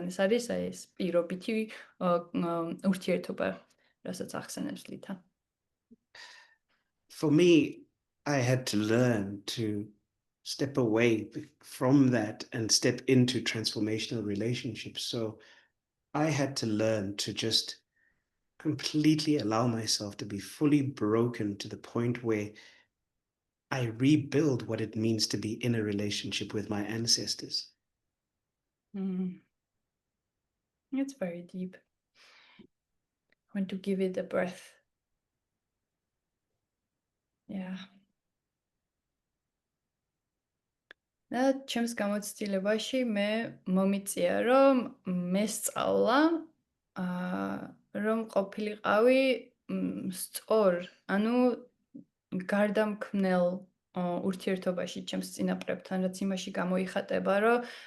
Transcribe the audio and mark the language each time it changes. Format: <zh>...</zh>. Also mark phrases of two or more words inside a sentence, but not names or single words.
<ka>ეს არის აი ეს პირობითი ურთიერთობა, რასაც ახსენებს ლითა.</ka> <en>For me, I had to learn to step away from that and step into transformational relationships. So I had to learn to just completely allow myself to be fully broken to the point where I rebuild what it means to be in a relationship with my ancestors. It's very deep. I want to give it a breath. Yeah.</en> <ka>და ჩემს გამოცდილებაში მე მომიწია რომ მესწავლა რომ ყოფილიყავი სწორ, ანუ გარდამქმნელ ურთიერთობაში ჩემს წინაპრებთან, რაც იმაში გამოიხატება, რომ</ka>